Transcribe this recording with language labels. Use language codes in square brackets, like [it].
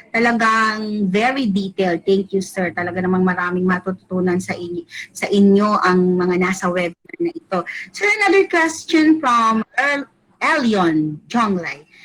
[tl] Talagang [en] very detailed. Thank you, sir. [tl] Talaga namang maraming matututunan sa inyo ang mga nasa webinar na ito. [en] Sir, another question from Elion Jonglay.